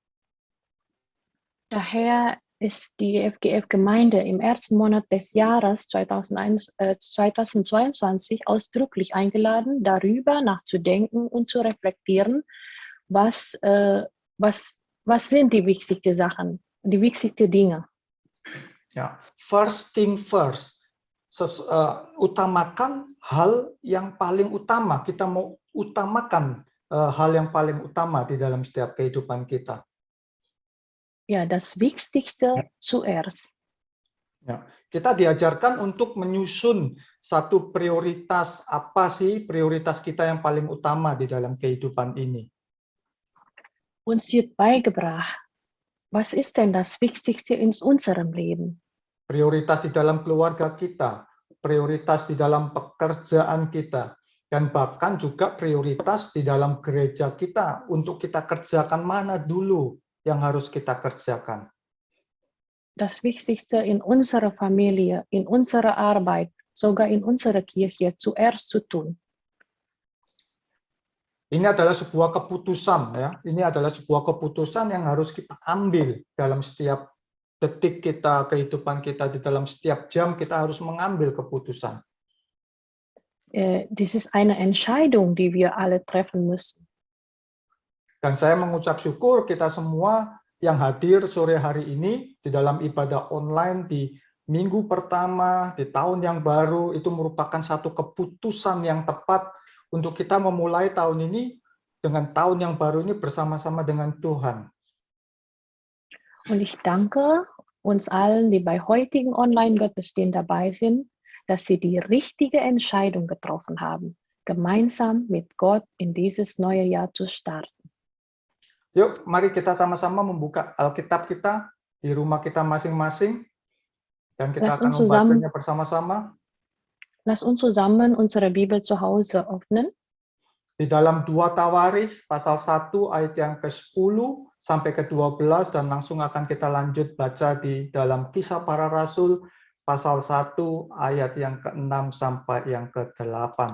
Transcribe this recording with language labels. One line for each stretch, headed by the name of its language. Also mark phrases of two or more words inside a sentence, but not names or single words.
German: Daher ist die FGF-Gemeinde im ersten Monat des Jahres 2022 ausdrücklich eingeladen, darüber nachzudenken und zu reflektieren, was sind die wichtigsten Sachen, die wichtigsten Dinge.
Indonesian: Ya,
English: first thing first.
Indonesian: Utamakan hal yang paling utama. Kita mau utamakan hal yang paling utama di dalam setiap kehidupan kita.
German: Ja, das Wichtigste zuerst.
Indonesian: Ya, kita diajarkan untuk menyusun satu prioritas. Apa sih prioritas kita yang paling utama di dalam kehidupan ini?
German: Uns wird beigebracht, was ist denn das Wichtigste in unserem Leben?
Indonesian: Prioritas di dalam keluarga kita, prioritas di dalam pekerjaan kita, dan bahkan juga prioritas di dalam gereja kita untuk kita kerjakan mana dulu yang harus kita kerjakan.
German: Das Wichtigste in unserer Familie, in unserer Arbeit, sogar in unserer Kirche zuerst zu tun.
Indonesian: Ini adalah sebuah keputusan, ya. Ini adalah sebuah keputusan yang harus kita ambil dalam setiap detik kita, kehidupan kita, di dalam setiap jam kita harus mengambil keputusan.
German: Dies ist eine Entscheidung, die wir alle treffen müssen.
Indonesian: Dan saya mengucap syukur kita semua yang hadir sore hari ini di dalam ibadah online di minggu pertama, di tahun yang baru, itu merupakan satu keputusan yang tepat untuk kita memulai tahun ini dengan tahun yang baru ini bersama-sama dengan Tuhan.
German: Und ich danke uns allen, die bei heutigen Online-Gottesdienst dabei sind, dass sie die richtige Entscheidung getroffen haben, gemeinsam mit Gott in dieses neue Jahr zu starten.
Indonesian: Yuk, mari kita sama-sama membuka Alkitab kita di rumah kita masing-masing, dan kita akan membacanya bersama-sama.
German: Lass uns zusammen unsere Bibel zu Hause öffnen.
Indonesian: Di dalam 2 Tawarikh pasal 1 ayat yang ke-10 sampai ke-12, dan langsung akan kita lanjut baca di dalam Kisah Para Rasul pasal 1 ayat yang ke-6 sampai yang ke-8.